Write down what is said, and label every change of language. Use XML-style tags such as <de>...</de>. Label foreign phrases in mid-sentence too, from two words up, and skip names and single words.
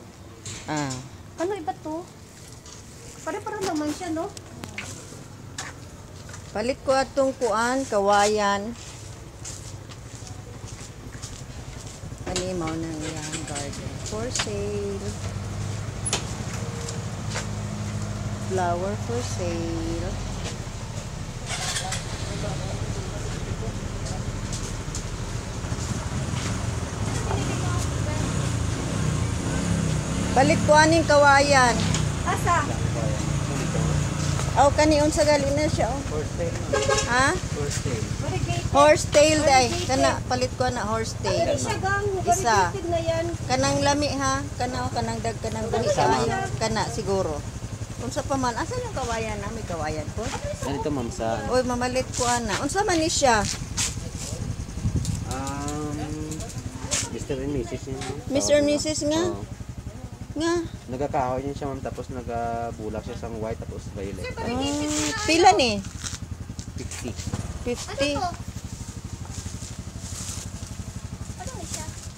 <tl>Ah, Ano iba to? Pare-pare naman siya, no?</tl> <ceb>palit ko atong kuan, kawayan. Animaw ng iyang garden.</ceb> <en>For sale. Flower for sale.</en> <ceb>Palit ko aning kawayan. Asa? Aw kani unsa gali na siya oh. Ha?</ceb> <en>Variegated. Horsetail day.</en> <ceb>Kana palit ko na horsetail.</ceb> <tl>Ano siya gang?</tl> <ceb>Isa.</ceb> <tl>Variegated na yan.</tl> <ceb>Kanang lami ha. Kana o kanang dag kanang buhi kaayo. Kana siguro. Unsa pa man asa yung kawayan na may kawayan po?</ceb> <tl>Ganito ma'am sa</tl> <ceb>Oy mamalit ko ana. Unsa man ni siya?</ceb> <en>Mr. and Mrs. yun. Mr. and Mrs. nga?</en> <tl>Oo.</tl> <ceb>Nga. Nagkakahoy yun siya ma'am tapos nagabulak siya sa white tapos violet. Pila ni? 50. 50.</ceb> <tl>Ano ni siya?</tl>